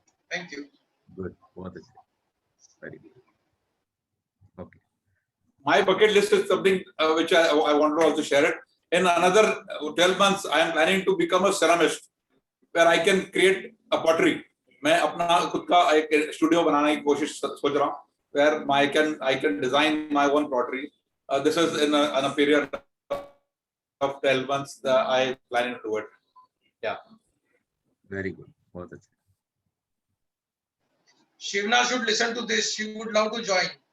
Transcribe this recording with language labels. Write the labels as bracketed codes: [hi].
[en] Thank you. Good. Very good. Okay. My bucket list is something which I want to also share it. In another 12 months, I am planning to become a ceramist, where I can create a pottery. [hi] मैं अपना खुद का एक studio बनाने की कोशिश सोच रहा हूँ, [en] where I can design my own pottery. This is in a period of 12 months that I planning to do it. Yeah. Very good. [hi] बहुत अच्छा. [en] Shivna should listen to this. She would love to join.